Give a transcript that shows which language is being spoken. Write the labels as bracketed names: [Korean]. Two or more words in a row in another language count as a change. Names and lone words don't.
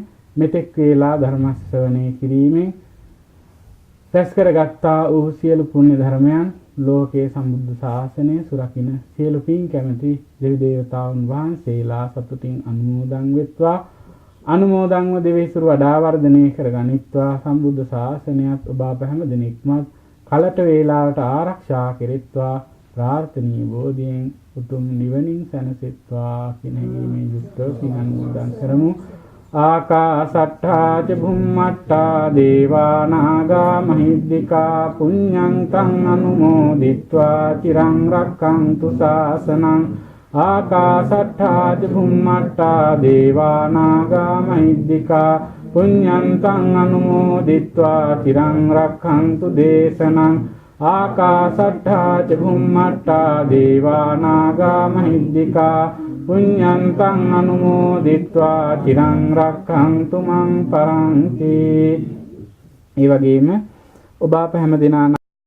[Sinhala] මෙතෙක් වේලා ධර්ම ශ්‍රවණය කිරීමෙන් රැස් කරගත්තා වූ සියලු පුණ්‍ය ධර්මයන් ලෝකේ සම්බුද්ධ ශාසනය සුරකින්න සියලු පින් කැමැති දෙවි දේවතාවුන් වහන්සේලා සතුටින් අනුමෝදන් වෙත්වා. අනුමෝදන්ව දෙවිසුරු වඩා වර්ධනය කරගනිත්වා. සම්බුද්ධ ශාසනයත් ඔබ අප හැම දිනෙකමත් කලට වේලාවට ආරක්ෂා කෙරෙත්වා ප්‍රාර්ථනීය බෝධියෙන් උතුම් නිවනින් සැනසෙත්වා කියන හැඟීමෙන් යුක්තව පින් අනුමෝදන් කරමු. [Pali] ආකාසට්ඨා ච භුම්මට්ඨා දේවා නාග මහිද්దికා පුඤ්ඤං තං අනුමෝදිත්වා චිරං රක්ඛන්තු ශාසනං. ආකාසට්ඨා ච භුම්මට්ඨා දේවා නාග මහිද්దికා පුඤ්ඤං තං අනුමෝදිත්වා චිරං රක්ඛන්තු දේශනං. ආකාසට්ඨා ච භුම්මට්ඨා දේවා නාග මහිද්దికා පුඤ්ඤං තං අනුමෝදිත්වා චිරං රක්ඛන්තු මං පරන්ති. [Sinhala] ඒ වගේම ඔබ අප හැම දිනා